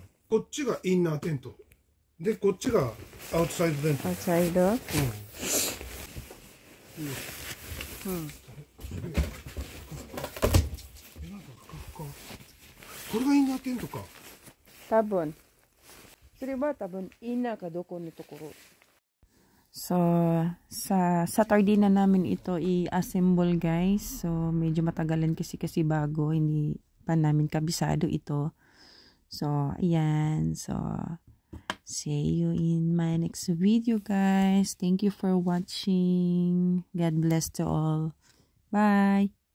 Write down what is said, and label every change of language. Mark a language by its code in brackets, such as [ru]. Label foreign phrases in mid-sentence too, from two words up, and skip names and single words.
[ja] こっちがインナーテント。で、こっちがアウトサイドテント。アウトサイド？うん。これがインナーテントか。多分。それは多分インナーかどこのところ。 [tl] So, sa Saturday na namin ito i-assemble guys. So, medyo matagalan kasi bago. Hindi pa namin kabisado ito. So, ayan. [en] So, see you in my next video guys. Thank you for watching. God bless to all. Bye.